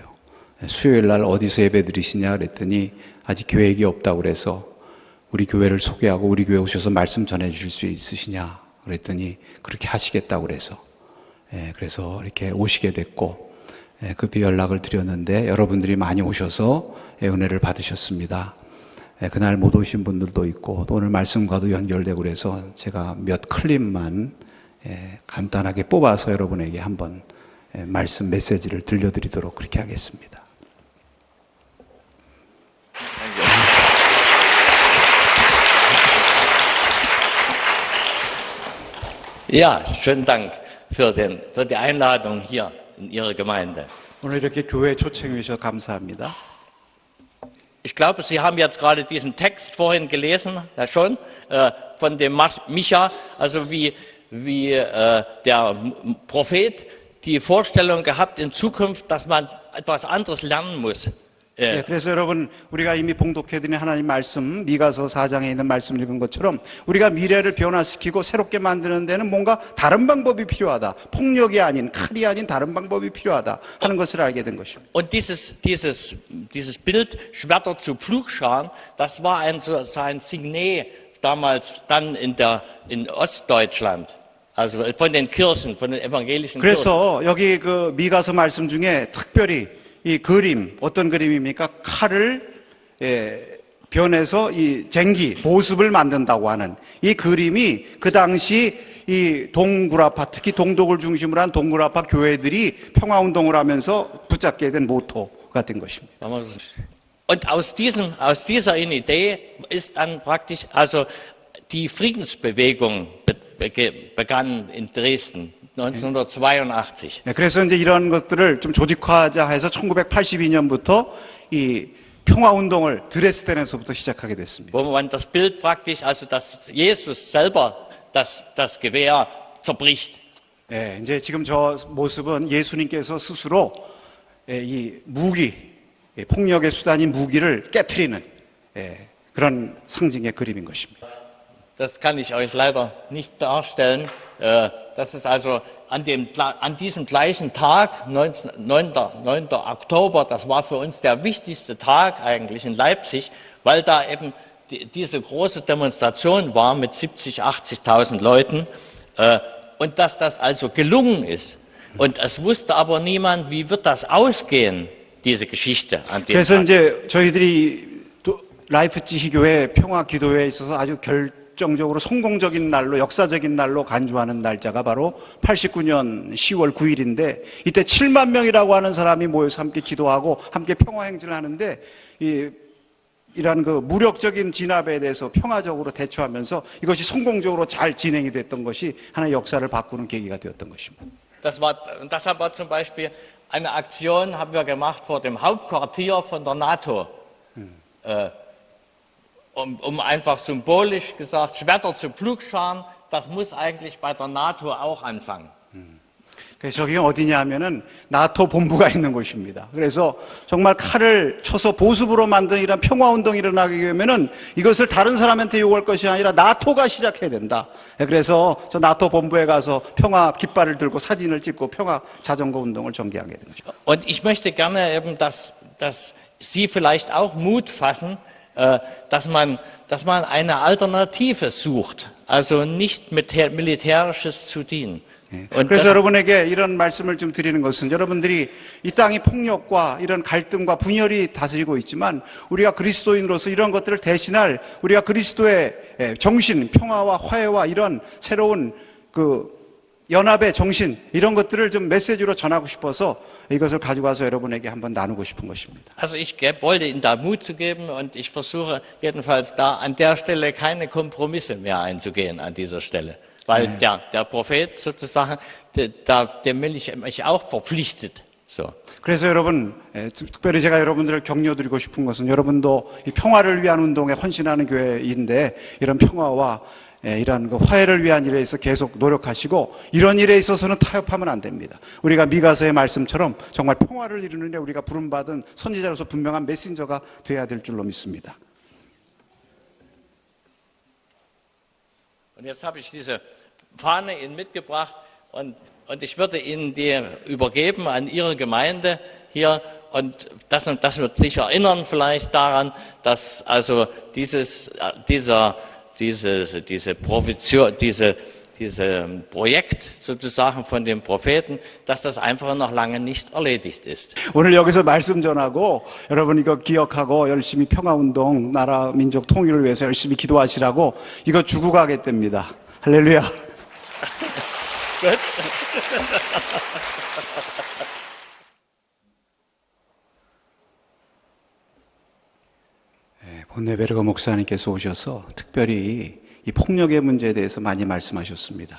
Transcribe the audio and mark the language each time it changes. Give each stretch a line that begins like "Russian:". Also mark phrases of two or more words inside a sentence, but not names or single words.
Korean: 수요일 날 어디서 예배 드리시냐 그랬더니 아직 계획이 없다고 그래서 우리 교회를 소개하고 우리 교회 오셔서 말씀 전해 주실 수 있으시냐 그랬더니 그렇게 하시겠다고 그래서 그래서 이렇게 오시게 됐고 급히 연락을 드렸는데 여러분들이 많이 오셔서 은혜를 받으셨습니다. 그날 못 오신 분들도 있고 또 오늘 말씀과도 연결되고 그래서 제가 몇 클립만 간단하게 뽑아서 여러분에게 한번 말씀 메시지를 들려드리도록 그렇게 하겠습니다.
German: Ja, schönen Dank für die Einladung hier in Ihre Gemeinde.
Korean: 오늘 이렇게 교회에 초청해 주셔서 감사합니다.
German: Ich glaube, Sie haben jetzt gerade diesen Text vorhin gelesen, ja schon, von dem Micha, also wie der Prophet die Vorstellung gehabt in Zukunft, dass man etwas anderes lernen muss.
Korean: 그래서 여러분 우리가 이미 봉독해드린 하나님 말씀 미가서 4장에 있는 말씀을 읽은 것처럼 우리가 미래를 변화시키고 새롭게 만드는 데는 뭔가 다른 방법이 필요하다. 폭력이 아닌 칼이 아닌 다른 방법이 필요하다 하는 것을 알게 된 것입니다.
German: Und dieses Bild Schwerter zu Pflugscharen, das war ein Signet damals dann in Ostdeutschland. Also von den Kirchen, von den evangelischen Kirchen.
Korean: 그래서 여기 그 미가서 말씀 중에 특별히 이 그림, 어떤 그림입니까? 칼을 변해서 이 쟁기, 보습을 만든다고 하는 이 그림이 그 당시 이 동구라파, 특히 동독을 중심으로 한 동구라파 교회들이 평화운동을 하면서 붙잡게 된 모토가 된 것입니다.
German: Und aus dieser Idee ist dann praktisch, also die Friedensbewegung begann in Dresden. 1982.
Korean: 그래서 이제 이런 것들을 좀 조직화하자 해서 1982년부터 이 평화운동을 드레스덴에서부터 시작하게 됐습니다.
German: Wo man das Bild praktisch, also dass Jesus selber das Gewehr zerbricht.
Korean: 이제 지금 저 모습은 예수님께서 스스로 이 무기, 폭력의 수단인 무기를 깨트리는 그런 상징의 그림인 것입니다.
German: Das kann ich euch leider nicht darstellen. Das ist also an diesem gleichen Tag, 9. Oktober, das war für uns der wichtigste Tag eigentlich in Leipzig, weil da eben diese große Demonstration war mit 70.000, 80.000 Leuten und dass das also gelungen ist. Und es wusste aber niemand, wie wird das ausgehen, diese Geschichte an dem 그래서 Tag.
Korean: 이제 저희들이 라이프치히 교회 평화 기도회에 있어서 아주 결정적으로 성공적인 날로 역사적인 날로 간주하는 날짜가 바로 89년 10월 9일인데 이때 7만 명이라고 하는 사람이 모여서 함께 기도하고 함께 평화 행진을 하는데 이러한 그 무력적인 진압에 대해서 평화적으로 대처하면서 이것이 성공적으로 잘 진행이 됐던 것이 하나의 역사를 바꾸는 계기가 되었던 것입니다.
German: Deshalb war zum Beispiel eine Aktion, haben wir gemacht vor dem Hauptquartier von der NATO. Um einfach symbolisch gesagt, Schwerter zu Pflugscharen, das muss eigentlich bei der NATO auch anfangen.
Korean: 그래서 저기 어디냐 하면은 나토 본부가 있는 곳입니다. 그래서 정말 칼을 쳐서 보습으로 만든 이런 평화운동이 일어나게 되면은 이것을 다른 사람한테 요구할 것이 아니라 나토가 시작해야 된다. 그래서 저 나토 본부에 가서 평화 깃발을 들고 사진을 찍고 평화 자전거 운동을 전개하게 됩니다.
German: Und ich möchte gerne eben, dass Sie vielleicht auch Mut fassen, dass man eine Alternative sucht, also nicht militärisches zu dienen. Und
Korean: 그래서 여러분에게 이런 말씀을 좀 드리는 것은 여러분들이 이 땅이 폭력과 이런 갈등과 분열이 다스리고 있지만 우리가 그리스도인으로서 이런 것들을 대신할 우리가 그리스도의 정신, 평화와 화해와 이런 새로운 그 연합의 정신 이런 것들을 좀 메시지로 전하고 싶어서 이것을 가지고 와서 여러분에게 한번 나누고 싶은 것입니다.
German: Also ich wollte Ihnen da Mut zu geben und ich versuche jedenfalls da an der Stelle keine Kompromisse mehr einzugehen an dieser Stelle. Weil der Prophet sozusagen, dem will ich mich auch verpflichtet. So.
Korean: 그래서 여러분, 특별히 제가 여러분들을 격려드리고 싶은 것은 여러분도 이 평화를 위한 운동에 헌신하는 교회인데 이런 평화와 이런 그 화해를 위한 일에 있어서 계속 노력하시고 이런 일에 있어서는 타협하면 안 됩니다. 우리가 미가서의 말씀처럼 정말 평화를 이루는 데 우리가 부름받은 선지자로서 분명한 메신저가 돼야 될 줄로 믿습니다.
German: Und jetzt habe ich diese Fahne Ihnen mitgebracht und ich würde Ihnen die übergeben an Ihre Gemeinde hier und das wird sich erinnern vielleicht daran, dass also dieses Projekt sozusagen von dem Propheten, dass das einfach noch lange nicht erledigt ist.
Korean: 오늘 여기서 말씀 전하고 여러분 이거 기억하고 열심히 평화운동, 나라 민족 통일을 위해서 열심히 기도하시라고 이거 주고 가겠답니다. 할렐루야. 본네베르거 목사님께서 오셔서 특별히 이 폭력의 문제에 대해서 많이 말씀하셨습니다.